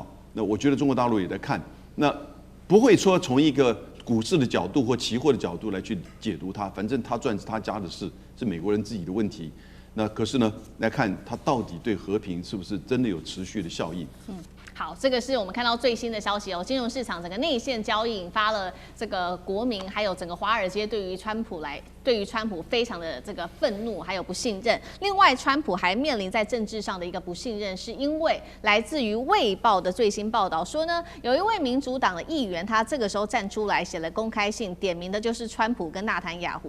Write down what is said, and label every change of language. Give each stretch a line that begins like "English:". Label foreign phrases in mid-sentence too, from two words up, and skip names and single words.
Chinese: 那我覺得中國大陸也在看，那不會說從一個股市的角度或期貨的角度來去解讀它，反正他賺是他家的事，是美國人自己的問題。那可是呢，來看它到底對和平是不是真的有持續的效应？好，這個是我們看到最新的消息哦。金融市場整個內線交易引發了這個國民還有整個華爾街對於川普非常的這個憤怒還有不信任。另外，川普還面臨在政治上的一個不信任，是因為來自於《衛報》的最新報道說呢，有一位民主黨的議員，他這個時候站出來寫了公開信，點名的就是川普跟納坦雅胡。